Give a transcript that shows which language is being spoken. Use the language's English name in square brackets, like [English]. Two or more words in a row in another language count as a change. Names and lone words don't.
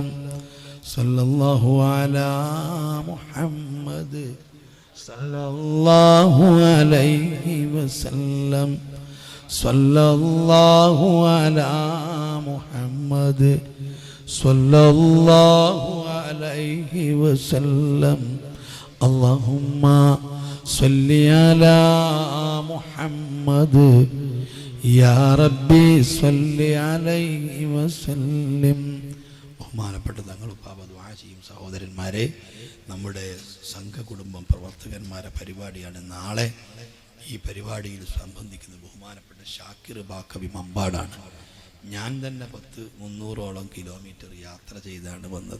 [Arabic] صلى الله على محمد صلى الله عليه وسلم، صلى الله على محمد صلى الله عليه وسلم اللهم صل على محمد يا ربي صل عليه وسلم. [Malayalam] ബഹുമാനപ്പെട്ട തങ്ങൾ ഉപ്പാപ്പ ദുആ ചെയ്യും. സഹോദരന്മാരെ, നമ്മുടെ സംഘകുടുംബം പ്രവർത്തകന്മാരെ പരിപാടിയാണ് നാളെ. ഈ പരിപാടിയിൽ സംബന്ധിക്കുന്ന ബഹുമാനപ്പെട്ട ഷാക്കിർ ബാക്കവി മമ്പാടാണ്. ഞാൻ തന്നെ 300ഓളം കിലോമീറ്റർ യാത്ര ചെയ്താണ് വന്നത്.